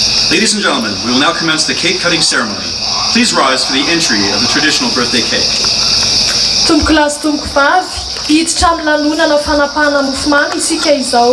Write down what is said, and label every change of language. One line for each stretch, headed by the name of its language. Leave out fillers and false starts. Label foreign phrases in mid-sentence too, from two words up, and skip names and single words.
English: Ladies and gentlemen, we will now commence the cake cutting ceremony. Please rise for the entry of the traditional birthday cake.
Malagasy: Tomboko lahy sy tomboko vavy, hiditra amin'ny lanonana fanapahana mofomamy isika izao.